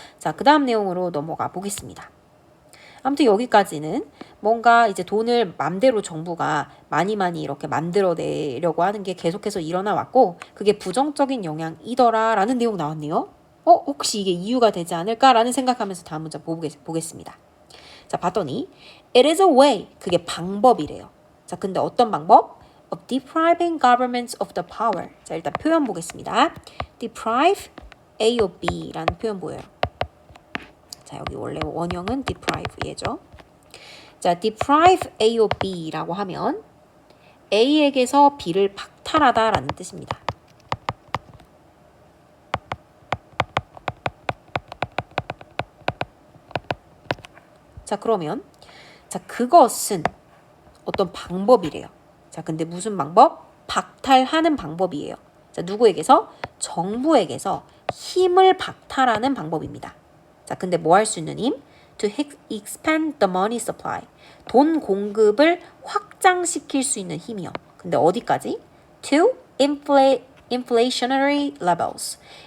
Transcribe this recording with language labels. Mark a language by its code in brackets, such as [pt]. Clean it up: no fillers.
[ko] 자, 그 다음 내용으로 넘어가 보겠습니다. 아무튼 여기까지는 뭔가 이제 돈을 맘대로 정부가 많이 이렇게 만들어내려고 하는 게 계속해서 일어나 왔고, 그게 부정적인 영향이더라 라는 내용 나왔네요. 혹시 이게 이유가 되지 않을까라는 생각하면서 다음 문장 보겠습니다. 자, 봤더니 [en] it is a way, [ko] 그게 방법이래요. 자, 근데 어떤 방법? [en] of depriving governments of the power. [ko] 자, 일단 표현 보겠습니다. deprive A of B라는 표현 보여요. 자, 여기 원래 원형은 deprive 얘죠. 자, deprive A of B라고 하면 A에게서 B를 박탈하다라는 뜻입니다. 자, 그러면 자, 그것은 어떤 방법이래요. 자, 근데 무슨 방법? 박탈하는 방법이에요. 자, 누구에게서? 정부에게서 힘을 박탈하는 방법입니다. 자, 근데 뭐 할 수 있는 힘? [en] To expand the money supply. [ko] 돈 공급을 확장시킬 수 있는 힘이요. 근데 어디까지? [en] To inflationary levels.